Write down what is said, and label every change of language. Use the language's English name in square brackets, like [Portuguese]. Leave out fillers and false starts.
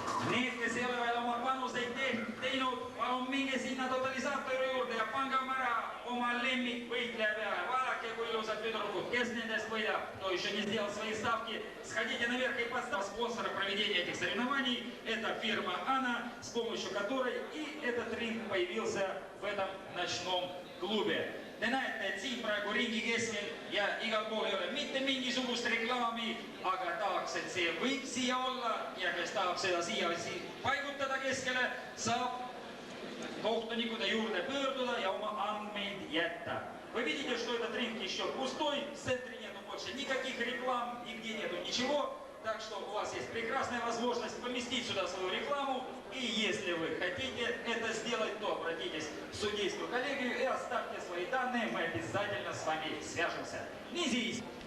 [Estonian] Need, kes ei ole veel oma panuseid teinud, palun minge sinna totalisaatori juurde ja pange oma lemmikvõitleja peale. Vaadake, kui ilusad tüdrukud, kes nendest võidab, [Russian] кто еще не сделал свои ставки, сходите наверх и поставьте. Спонсора проведения этих соревнований – это фирма Ана, с помощью которой и этот ринг появился в этом ночном клубе. [Estonian] Te näete, et siin praegu ringi keskel ja igal pool ei ole mitte mingisugust reklaami, aga tahaks, et see võib siia olla ja kes tahab seda siia paigutada keskele, saab kohtunikуde juurde pöörduda ja oma andmeid jätta. [Russian] Вы видите, что этот ринг еще пустой, в центре нету больше никаких реклам, нигде нету ничего. Так что у вас есть прекрасная возможность поместить сюда свою рекламу. И если вы хотите это сделать, то обратитесь в судейскую коллегию и оставьте свои данные. Мы обязательно с вами свяжемся. Не здесь.